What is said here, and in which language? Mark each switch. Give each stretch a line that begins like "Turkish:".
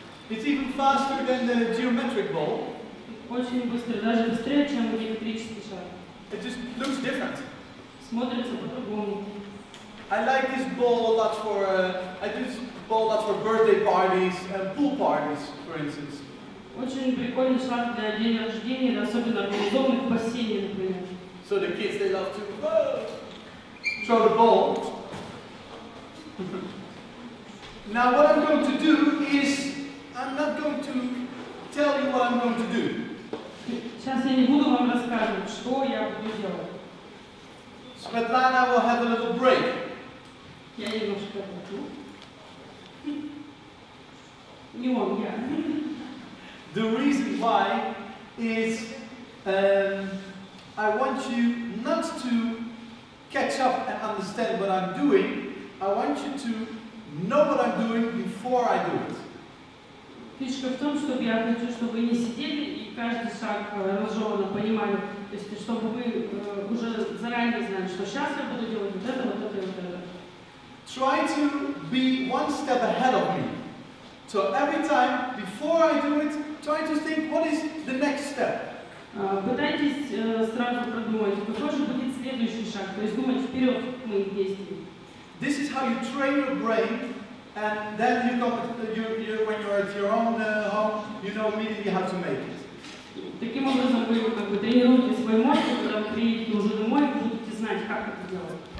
English: It's even faster than the geometric ball.
Russian: Очень быстро, даже быстрее, чем геометрический шар.
English: It just looks different.
Russian: Смотрится по-другому.
English: I like this ball a lot for I do this ball a lot for birthday parties and pool parties, for instance.
Russian: Очень прикольный шар для дня рождения, особенно организованный в бассейне, например.
English: So the kids, they love to throw the ball. Now what I'm going to do is, I'm not going to tell you what I'm going to do.
Russian: Сейчас я не буду вам рассказывать, что я буду делать.
English: Svetlana will have a little break.
Russian: Я немножко буду. Не он, я.
English: The reason why is I want you not to catch up and understand what I'm doing. I want you to know what I'm doing before I do it.
Russian: Фишка в том, чтобы я хочу, чтобы вы не сидели и каждый шаг разжеванно понимали, то есть чтобы вы уже заранее знали, что сейчас я буду делать вот это, вот это и вот это.
English: Try to be one step ahead of me. So every time before I do it, try to think what is the next step.
Russian: Пытайтесь сразу продумать, какой же будет следующий шаг, то есть думать вперед к моим действиям.
English: This is how you train your brain, and then when you're at your own home, you know immediately how to make it.
Russian: Таким образом вы как бы тренируете свой мозг, когда вы приедете уже домой, будете знать, как это делать.